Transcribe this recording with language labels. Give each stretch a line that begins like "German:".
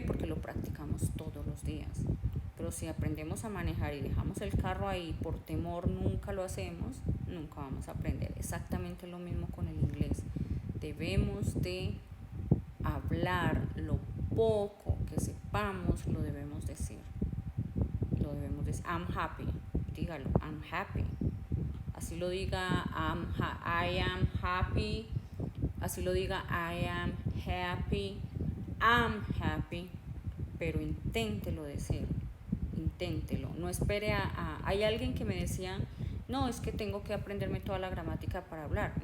Spanish: Porque lo practicamos todos los días. Pero si aprendemos a manejar y dejamos el carro ahí por temor, nunca lo hacemos, nunca vamos a aprender. Exactamente lo mismo con el inglés. Debemos de hablar, lo poco que sepamos lo debemos decir.
English: I'm happy,
Spanish: dígalo,
English: I'm happy.
Spanish: Así lo diga
English: I am happy,
Spanish: así lo diga I am happy,
English: I'm happy,
Spanish: pero inténtelo decir, inténtelo, no espere hay alguien que me decía, no, es que tengo que aprenderme toda la gramática para hablar.